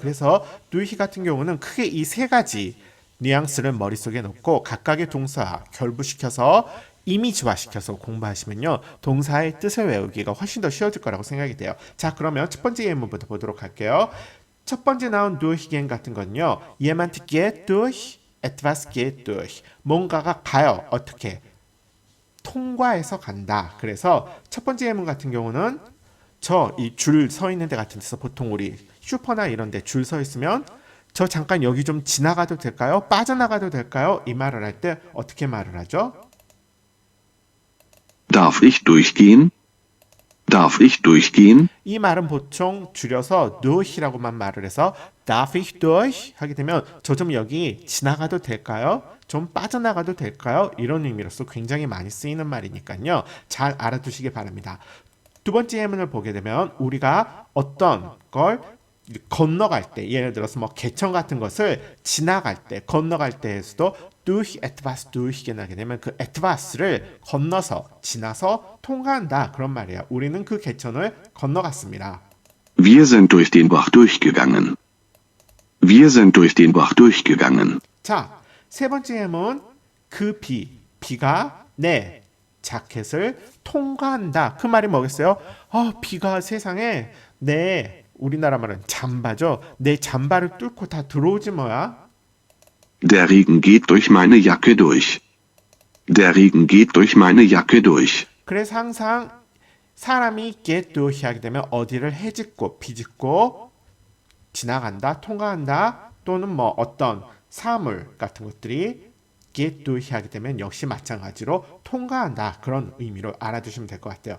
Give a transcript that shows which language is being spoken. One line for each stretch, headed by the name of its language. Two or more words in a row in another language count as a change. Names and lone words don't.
Korean: 그래서 또 히 같은 경우는 크게 이 세 가지 뉘앙스를 머릿속에 놓고 각각의 동사 결부시켜서 이미지화시켜서 공부하시면요. 동사의 뜻을 외우기가 훨씬 더 쉬워질 거라고 생각이 돼요. 자, 그러면 첫 번째 예문부터 보도록 할게요. 첫 번째 나온 durchgehen 같은 건요.
German: jemand geht durch, etwas geht durch.
Korean: 뭔가가 가요. 어떻게? 통과해서 간다. 그래서 첫 번째 예문 같은 경우는 저 이 줄 서 있는 데 같은 데서 보통 우리 슈퍼나 이런 데 줄 서 있으면 저 잠깐 여기 좀 지나가도 될까요? 빠져나가도 될까요? 이 말을 할 때 어떻게 말을 하죠?
German: Darf ich durchgehen? Darf ich durchgehen?
Korean: 이 말은 보통 줄여서 durch라고만 말을 해서
German: darf ich durch
Korean: 하게 되면 저 좀 여기 지나가도 될까요? 좀 빠져나가도 될까요? 이런 의미로서 굉장히 많이 쓰이는 말이니까요. 잘 알아두시기 바랍니다. 두 번째 예문을 보게 되면 우리가 어떤 걸 건너갈 때, 예를 들어서 뭐 개천 같은 것을 지나갈 때, 건너갈 때에서도
German: durch etwas durchgehen
Korean: 하게 되면 그 etwas를 건너서, 지나서 통과한다. 그런 말이에요. 우리는 그 개천을 건너갔습니다.
German: Wir sind durch den Bach durchgegangen. Wir sind durch den Bach durchgegangen.
Korean: 자, 세 번째 예문, 그 비가 내 자켓을 통과한다. 그 말이 뭐겠어요? 비가 세상에 내 우리나라 말은 잠바죠. 내 잠바를 뚫고 다 들어오지 뭐야.
German: Der Regen geht durch meine Jacke durch. Der Regen geht durch meine Jacke durch.
Korean: 그래서 항상 사람이
German: get durch
Korean: 하게 되면 어디를 헤집고 비집고 지나간다, 통과한다 또는 뭐 어떤 사물 같은 것들이
German: get durch
Korean: 하게 되면 역시 마찬가지로 통과한다. 그런 의미로 알아두시면 될 것 같아요.